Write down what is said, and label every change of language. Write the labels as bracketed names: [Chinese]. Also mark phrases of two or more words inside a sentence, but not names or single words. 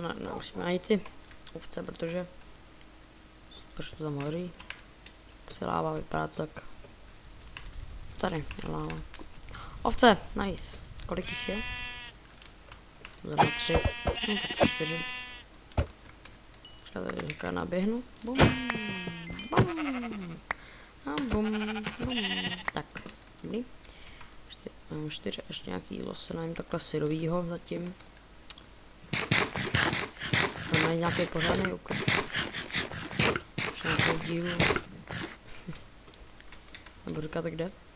[Czech] Nemusíme najít ty ovce, protože to tam hoří. Se láva, vypadá to tak. Tady je láva. Ovce, nice. Kolik jich je? Zrovna 3. Tak 4. Tady říká naběhnu. Bum. Bum. A bum. Bum. Tak, dobrý. 4 ještě nějaký jídlo se najím takhle syrovýho zatím. Máme nějaký pořádný úkol. Nějakou dílu. Nebo říkáte kde?